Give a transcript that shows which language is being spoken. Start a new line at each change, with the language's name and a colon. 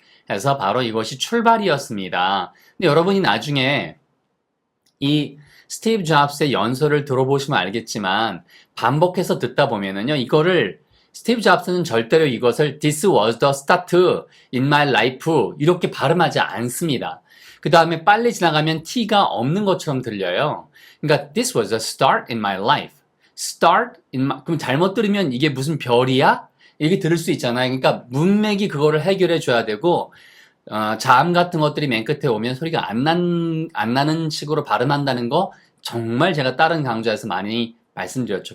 Korean: 해서 바로 이것이 출발이었습니다. 근데 여러분이 나중에 이 스티브 잡스의 연설을 들어보시면 알겠지만 반복해서 듣다 보면은요, 이거를 스티브 잡스는 절대로 이것을
English: This was the start in my life
Korean: 이렇게 발음하지 않습니다. 그 다음에 빨리 지나가면 T가 없는 것처럼 들려요. 그러니까
English: This was the start in my life. Start in my,
Korean: 그럼 잘못 들으면 이게 무슨 별이야? 이렇게 들을 수 있잖아요. 그러니까 문맥이 그거를 해결해 줘야 되고, 자음 같은 것들이 맨 끝에 오면 소리가 안 나는 식으로 발음한다는 거 정말 제가 다른 강좌에서 많이 말씀드렸죠.